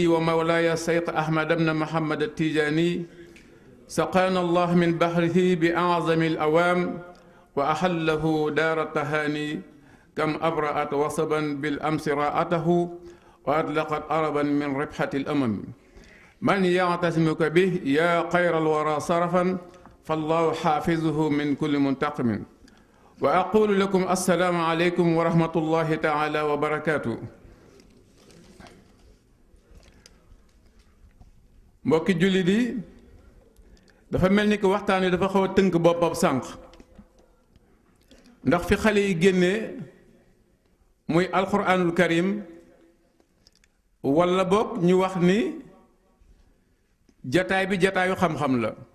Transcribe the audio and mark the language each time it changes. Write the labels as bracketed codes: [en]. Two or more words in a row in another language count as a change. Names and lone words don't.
[ar] ومولاي الشيخ أحمد بن محمد التيجاني سقانا الله من بحره بأعظم الأوام وأحله دار التهاني كم أبرأت وصبا بالأمس راءته وأطلقت أربا من ربحة الأمم من يعتصمك به يا خير الورى صرفا فالله حافظه من كل منتقم وأقول لكم السلام عليكم ورحمة الله تعالى وبركاته. [wo] mbokki jullit yi dafa mel ni que waxtaan wi dafa xaw a tënk boppam sànq ndax fi xale yi génnee muy [ar] القرآن الكريم [wo] wala boog ñu wax ni jataay bi jataayu xam-xam la